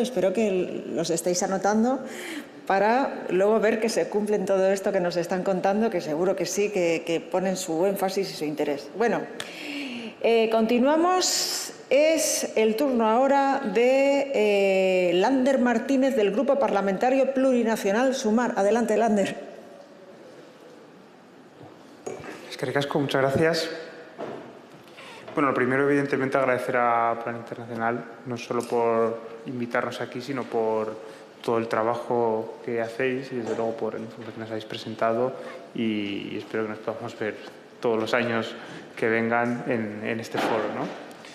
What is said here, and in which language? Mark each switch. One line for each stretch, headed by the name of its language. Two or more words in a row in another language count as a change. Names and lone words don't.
Spanish: Espero que los estéis anotando para luego ver que se cumplen todo esto que nos están contando, que seguro que sí, que ponen su énfasis y su interés. Bueno, continuamos. Es el turno ahora de Lander Martínez, del Grupo Parlamentario Plurinacional Sumar. Adelante, Lander.
Basque: Eskerrik asko,
Spanish: muchas gracias. Bueno, lo primero, evidentemente, agradecer a Plan Internacional, no solo por invitarnos aquí, sino por todo el trabajo que hacéis y, desde luego, por el informe que nos habéis presentado, y espero que nos podamos ver todos los años que vengan en este foro, ¿no?